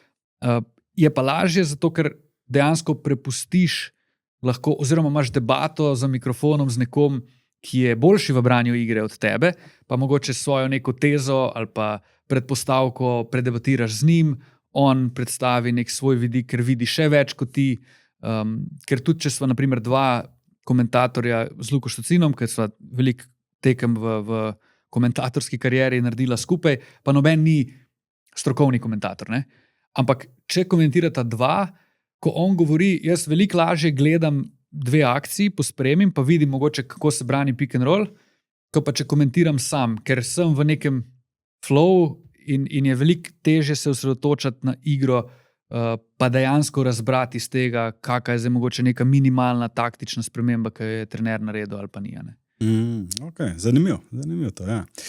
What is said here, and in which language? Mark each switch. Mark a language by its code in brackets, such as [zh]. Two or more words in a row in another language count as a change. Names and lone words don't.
[sl] Je pa lažje zato, ker dejansko prepustiš lahko, oziroma imaš debato za mikrofonom z nekom, ki je boljši v branju igre od tebe, pa mogoče svojo neko tezo ali pa predpostavko predebatiraš z njim, on predstavi nek svoj vidik, ker vidi še več kot ti, ker tudi, če sva naprimer dva komentatorja z Luko Štocinom, ker sva veliko tekem v komentatorski karieri naredila skupaj, pa noben ni strokovni komentator. Ne? Ampak, če komentirata dva, ko on govori, jaz veliko lažje gledam dve akciji, pospremim, pa vidim mogoče, kako se brani [en] pick and roll, [sl] ko pa če komentiram sam, ker sem v nekem flow in je veliko težje se osredotočati na igro, pa dejansko razbrati iz tega, kakšna je zdaj mogoče neka minimalna taktična sprememba, ki je trener naredil ali pa ni. Okay. Zanimivo to, ja.